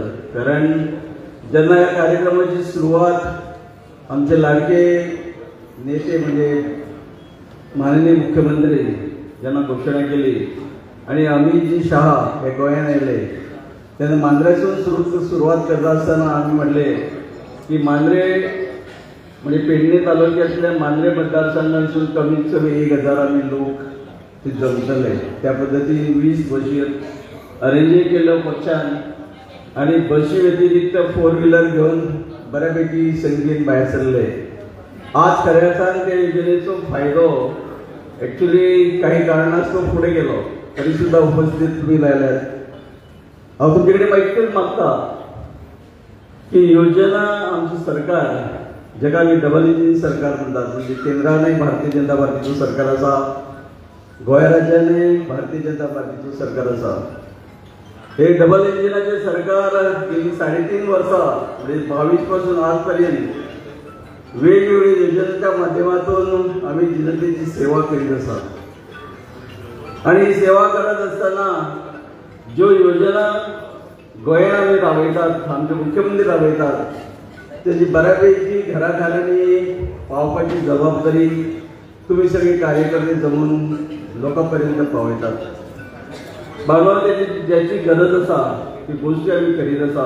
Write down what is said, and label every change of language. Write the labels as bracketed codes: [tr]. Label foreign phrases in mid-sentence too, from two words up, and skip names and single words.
[kok] कारण जेन्ना ह्या कार्यक्रमाची सुरवात आमचे लाडके नेते म्हणजे माननीय मुख्यमंत्री जेन्ना घोशणा केली आणि अमित जी शहा हे गोंयांत आयले तेन्ना मांद्रेसून सुरवात करता आसतना आमी म्हणले की मांद्रे म्हणजे पेडणे तालुक्यांतल्या मांद्रे मतदारसंघांसून कमीत कमी 1000 आमी लोक ते जमतले. त्या पद्दतीन 20 बशी अरेंजूय केल्यो पक्षान आनी बशी व्यतिरिक्त 4 व्हिलर घेवन बऱ्यापैकी संख्येन भायर सरले. [mr] आज खऱ्या अर्थान त्या योजनेचो फायदो ॲक्च्युली काही कारणास्तव पुढे गेलो तरी सुद्धा उपस्थित तुम्ही राहिल्यात. अहो तुमच्याकडे माहितीच मागता की योजना आमचं सरकार जगा आम्ही [en] double engine [mr] सरकार म्हणतात, म्हणजे केंद्राने भारतीय जनता पार्टीचं सरकार असा, गोंय राज्याने भारतीय जनता पार्टीचं सरकार असा. हे डबल इंजिनाचे सरकार गेली 3.5 वर्सां म्हणजे 22 पासून आजपर्यंत वेगवेगळ्या योजनांच्या माध्यमातून आम्ही जनतेची सेवा करीत आसा. आणि ही सेवा करत असताना ज्यो योजना गोंयांत आमी राबयतात, आमचे मुख्यमंत्री राबयतात, त्याची बऱ्यापैकी घराघरांनी पावपाची जबाबदारी तुम्ही सगळे कार्यकर्ते जमून लोकांपर्यंत पावयतात. बाबा ज्याची गरज आसा ती गोष्टी आम्ही करीत आसा.